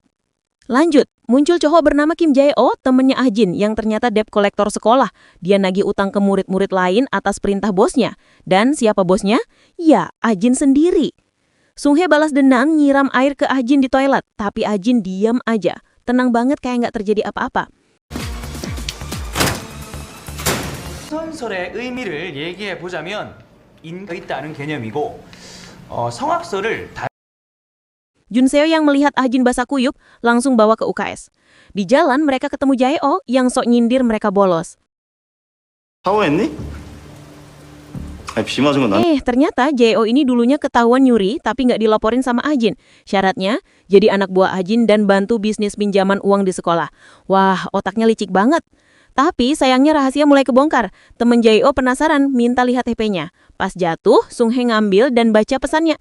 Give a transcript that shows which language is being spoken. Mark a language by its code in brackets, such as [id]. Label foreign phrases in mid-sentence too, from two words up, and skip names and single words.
[id] Lanjut, muncul cowok bernama Kim Jae-oh, temennya Ahjin, yang ternyata debt kolektor sekolah. Dia nagih utang ke murid-murid lain atas perintah bosnya. Dan siapa bosnya? Ya, Ahjin sendiri. Sung Hee balas dendam nyiram air ke Ahjin di toilet, tapi Ahjin diam aja. Tenang banget kayak nggak terjadi apa-apa. [ko] 성선설의 의미를 얘기해 보자면 인가 있다는 개념이고 성악설을 [id] Jun Seo yang melihat Ahjin basah kuyup langsung bawa ke UKS. Di jalan mereka ketemu Jae-oh yang sok nyindir mereka bolos. [ko] 샤워했니? 아니 비 맞은 건 난. [id] Ternyata Jae-oh ini dulunya ketahuan nyuri tapi nggak dilaporin sama Ahjin. Syaratnya jadi anak buah Ahjin dan bantu bisnis pinjaman uang di sekolah. Wah, otaknya licik banget. Tapi sayangnya rahasia mulai kebongkar. Temen Jae-oh penasaran minta lihat HP-nya. Pas jatuh, Sung Hae ngambil dan baca pesannya.